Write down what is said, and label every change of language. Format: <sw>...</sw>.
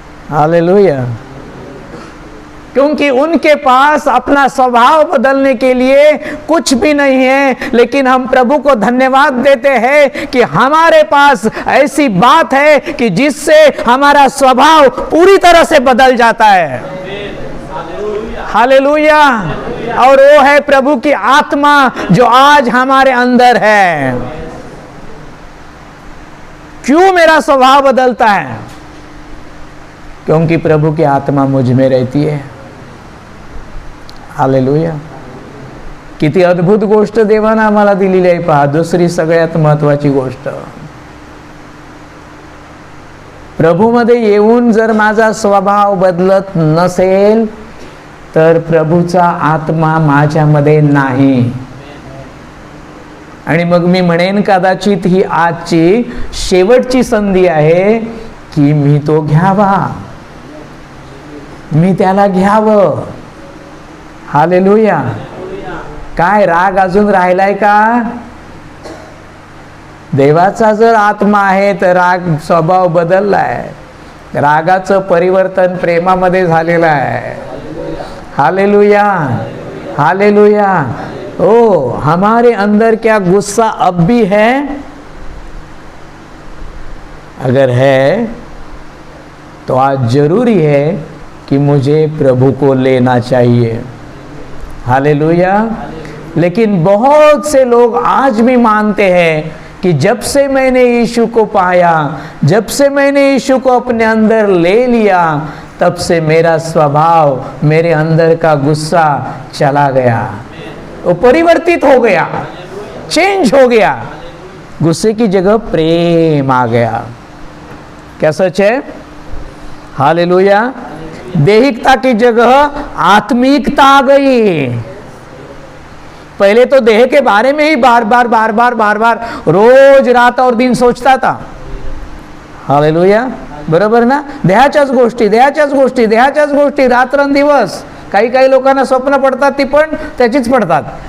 <hi>Hallelujah. क्योंकि उनके पास अपना स्वभाव बदलने के लिए कुछ भी नहीं है, लेकिन हम प्रभु को धन्यवाद देते हैं कि हमारे पास ऐसी बात है कि जिससे हमारा स्वभाव पूरी तरह से बदल जाता है। हालेलुया। और वो है प्रभु की आत्मा जो आज हमारे अंदर है। क्यों मेरा स्वभाव बदलता है? क्योंकि प्रभु की आत्मा मुझ में रहती है। हालेलुया।</hi> <mr>किती अद्भुत गोष्ट देवानं आम्हाला दिलेली आहे पहा। दुसरी सगळ्यात महत्वाची गोष्ट, प्रभूमध्ये येऊन जर माझा स्वभाव बदलत नसेल तर प्रभूचा आत्मा माझ्यामध्ये नाही। आणि मग मी म्हणेन कदाचित ही आजची शेवटची संधी आहे की मी तो घ्यावा, मी त्याला घ्यावं। हालेलुया। काय राग अजून राहिलाय का? देवाचा जर आत्मा आहे तर राग स्वभाव बदललाय, रागाचं परिवर्तन प्रेमामध्ये झालेलं आहे। Hallelujah, hallelujah.</mr> <hi>ओ, हमारे अंदर क्या गुस्सा अब भी है? अगर है तो आज जरूरी है कि मुझे प्रभु को लेना चाहिए। हालेलुया। लेकिन बहुत से लोग आज भी मानते हैं कि जब से मैंने यीशु को पाया, जब से मैंने यीशु को अपने अंदर ले लिया, तब से मेरा स्वभाव, मेरे अंदर का गुस्सा चला गया, वो परिवर्तित हो गया, चेंज हो गया। गुस्से की जगह प्रेम आ गया। क्या सच है? हालेलुया। देहिकता की जगह आत्मिकता आ गई। पहले तो देह के बारे में ही बार बार रोज रात और दिन सोचता था।</hi> <mr>हालेलुया, बरोबर ना? देहाच्याच गोष्टी रात्रंदिवस। काही लोकांना स्वप्न पडतात, ती पण त्याचीच पडतात।</mr>